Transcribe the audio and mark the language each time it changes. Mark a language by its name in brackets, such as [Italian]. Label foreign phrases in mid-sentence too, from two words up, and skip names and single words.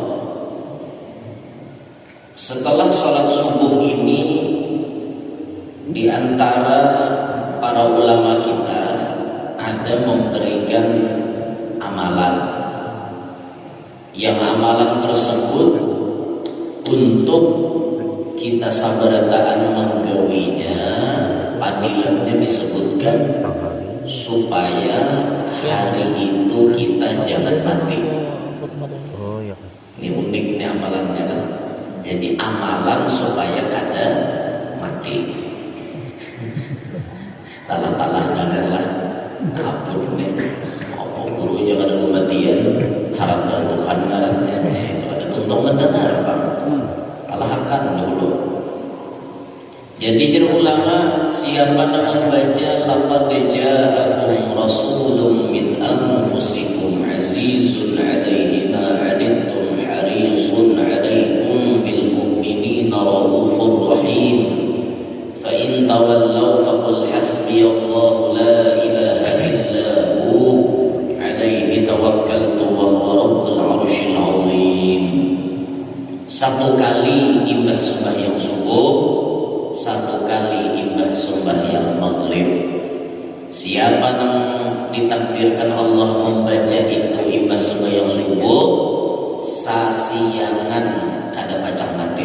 [Banjar] Setelah sholat subuh ini, di antara para ulama kita ada memberikan amalan, yang amalan tersebut untuk kita sabarataan menggawinya, padilatnya disebutkan supaya hari itu kita jangan mati. Ini uniknya amalannya kan. Jadi amalan supaya kada mati. Talah-talahnya adalah ampun nih, apa guru jangan ada kematian, harapkan Tuhan ngarannya. Itu ada tuntung mendengar Pak. Kalahkan dulu. Jadi jar ulama, siapa yang membaca [Arabic] لقد جاءكم رسول من أنفسكم عزيز عليه ما عنتم حريص عليكم بالمؤمنين رءوف رحيم فإن تولوا فقل حسبي الله لا إله إلا هو عليه توكلت وهو رب العرش العظيم. [Banjar] Satu kali imbah sembahyang subuh, satu kali imbah sembahyang maghrib. Siapa yang ditakdirkan Allah membaca itu imbah sembahyang subuh, sasiangan kada pacang mati.